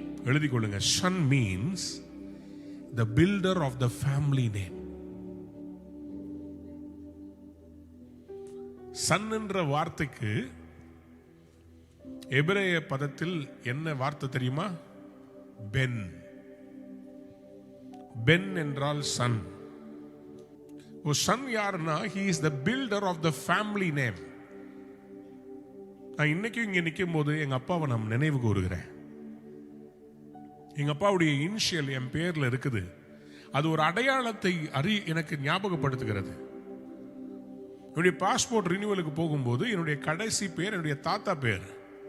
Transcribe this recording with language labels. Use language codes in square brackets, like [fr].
[ta] எழுதிக் கொள்ளுங்க, [en] son means the builder of the family name. [ta] son என்ற வார்த்தைக்கு எபிரேய பதத்தில் என்ன வார்த்தை தெரியுமா, பென். பென் என்றால் son. ஒரு son யாருன்னா, [en] he is the builder of the family name. [ta] நான் இன்னைக்கும் இங்க நிற்கும் போது எங்க அப்பாவை நான் நினைவு கூறுகிறேன். எங்க அப்பாவுடைய இனிஷியல் என் பேர்ல இருக்குது. அது ஒரு அடையாளத்தை எனக்கு ஞாபகப்படுத்துகிறது. என்னுடைய பாஸ்போர்ட் ரினியூவலுக்கு போகும்போது என்னுடைய கடைசி பேர் என்னுடைய தாத்தா பேர்.